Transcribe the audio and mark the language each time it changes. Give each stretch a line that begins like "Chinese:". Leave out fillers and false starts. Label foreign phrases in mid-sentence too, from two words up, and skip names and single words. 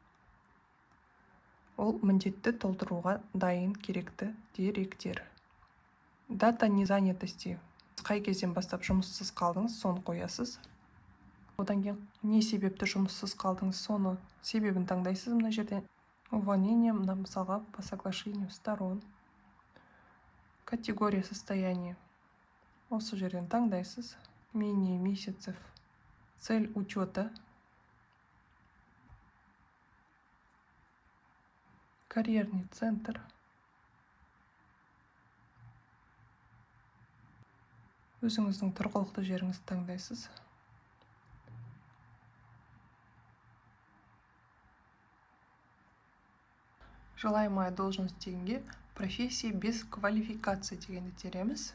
Kazakh: Ол міндетті толтыруға дайын керекті деректер.
Russian: Дата незанятости.
Kazakh: Қай кезден бастап жұмыссыз қалдыңыз, соны қоясыз. Одан кейін не себепті жұмыссыз қалдыңыз, соны себебін таңдайсыз мына жерден.
Russian: Увольнение,
Kazakh: мына мысалға
Russian: по соглашению сторон. Категория состояния.
Kazakh: Осы жерден таңдайсыз.
Russian: Менее месяцев. Цель учета. Карьерный центр.
Kazakh: Өзіңіздің тұрғылықты жеріңізді таңдайсыз.
Russian: Желаемая должность дегенге профессия без квалификации
Kazakh: дегенді тереміз.